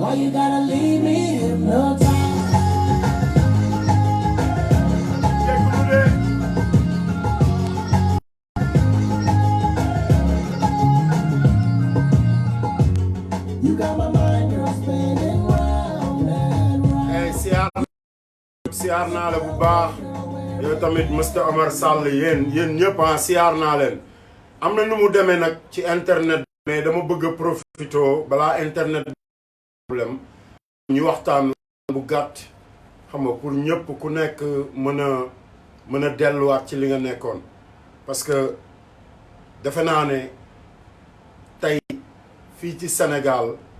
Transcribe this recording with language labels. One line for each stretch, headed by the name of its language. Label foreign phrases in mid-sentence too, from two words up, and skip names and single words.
English: Why you gotta leave me hypnotized? You got my mind, you're spinning round and round.
Wolof: Hey, siyaar naa la bu baax yow tamit Mr Omar Sall yéen ñëpp siyaar naa leen. am na nu mu demee nag ci internet mais dama bëgg a profité balaa internet problème ñu waxtaan bu gàtt xam nga pour ñëpp ku nekk mën a delluwaat ci li nga nekkoon
French: parce que
Wolof: defe naa ne tey fii ci Sénégal